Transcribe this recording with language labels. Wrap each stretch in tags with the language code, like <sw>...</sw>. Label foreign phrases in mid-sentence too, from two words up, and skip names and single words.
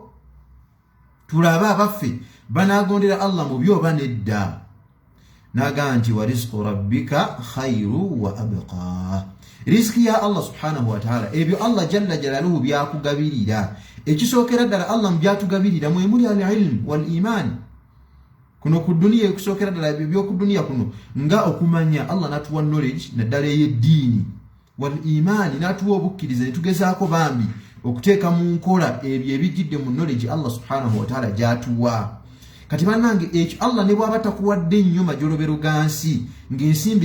<lg>tulabe abaffe banaagondera Allah mu byo oba nedda naga nti</lg> <ar>ورزق ربك خير وأبقى</ar> <lg>riziki ya Allah</lg> <ar>سبحانه وتعالى</ar> <lg>ebyo Allah</lg> <ar>جل جلاله</ar> <lg>byakugabirira ekisookera ddala Allah byatugabirira mwe muli</lg> <ar>العلم والإيمان</ar> <lg>kuno ku dunia ekusookera ddala ebyo ku dunia kuno nga okumanya Allah natuwa knowledge naddala ey'eddiini wal iman natuwa obukkiriza netugezaako bambi okuteeka mu nkola ebyo ebijjidde mu knowledge Allah</lg> <ar>سبحانه وتعالى</ar> <lg>gyatuwa kati bannange ekyo Allah ne bw'aba takuwadde nnyo majolobero gansi ng'ensimbi</lg>